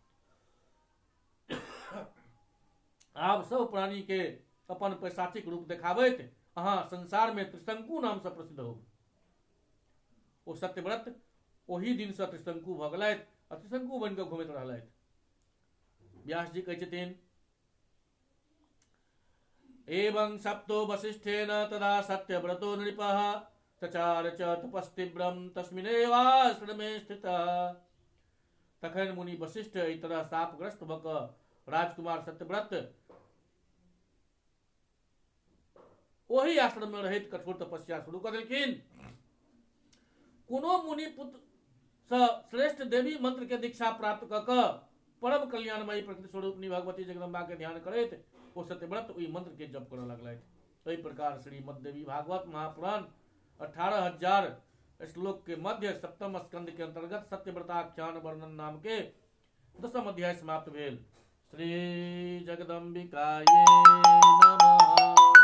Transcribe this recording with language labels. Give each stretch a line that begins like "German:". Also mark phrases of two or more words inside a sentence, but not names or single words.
Maithili: आब सब प्राणी के अपन पैशाचिक रूप देखाबैत अहाँ संसार में त्रिशंकु नाम से प्रसिद्ध हो। ओ सत्यव्रत ओही दिन से त्रिशंकु भऽ गेलथि आ त्रिशंकु बनि कऽ घुमैत रहलथि। व्यास जी कहै छथिन,
Sanskrit: एवं सप्तो वशिष्ठेन तदा सत्यव्रतो नृपः चचार च तपस्तीव्रम तस्मिन्नेवाश्रमे स्थितः।
Maithili: तखन मुनि वशिष्ठ एहि तरह शापग्रस्त भऽ कऽ राजकुमार सत्यव्रत ओही आश्रम में रहैत कठोर तपस्या शुरू कर देलखिन। कोनो मुनि पुत्र से श्रेष्ठ देवी मंत्र के दीक्षा प्राप्त कऽ कऽ परम कल्याणमयी प्रकृति स्वरूपनी भगवती जगदम्बा के ध्यान करैत वो सत्यव्रत ओहि मंत्र के जप करऽ लगलथि। एहि प्रकार श्रीमद्देवी भागवत महापुराण 18,000 श्लोक के मध्य 7म स्कंद के अंतर्गत सत्यव्रताख्यान वर्णन नाम के 10म अध्याय समाप्त भेल।
Sanskrit: श्री जगदम्बिकाये नमः।